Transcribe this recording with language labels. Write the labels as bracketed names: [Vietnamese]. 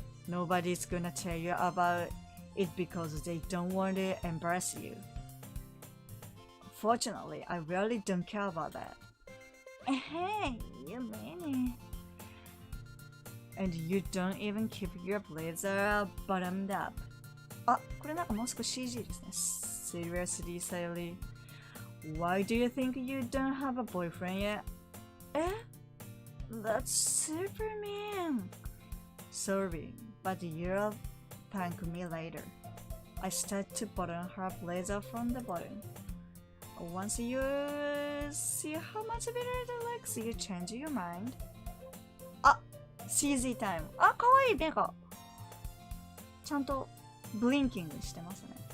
[English] Nobody's gonna tell you about it because they don't want to embarrass you. Fortunately, I really don't care about that. Hey, you mean it. And you don't even keep your blazer buttoned up. [Japanese] あ、これなんかもう少し CG ですね。 [English] Seriously, Sayori? Why do you think you don't have a boyfriend yet? That's super mean. Sorry, but you'll thank me later. I start to button her blazer from the bottom. Once you see how much better it looks, you change your mind. [Japanese] CG タイム。あ、かわいい目が。ちゃんとブリンキングしてますね。